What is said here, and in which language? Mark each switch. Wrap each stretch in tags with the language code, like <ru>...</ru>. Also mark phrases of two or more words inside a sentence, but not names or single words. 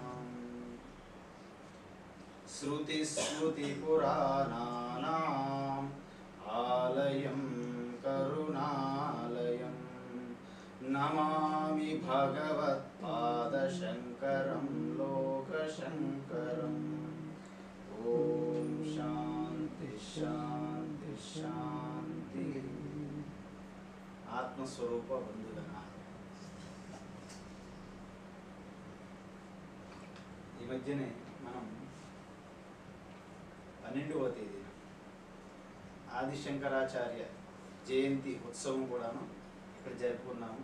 <sa>श्रुतिस्मृतिपुराणानाम् आलयं करुणालयं नमामि भगवत्पादशङ्करं लोकशङ्करम्। ॐ शान्ति शान्ति शान्ति।</sa> <te>ఆత్మస్వరూప బంధుగణ, ఈ మధ్యనే మనం 12వ తేదీన ఆదిశంకరాచార్య జయంతి ఉత్సవం కూడాను ఇక్కడ జరుపుకున్నాము.</te>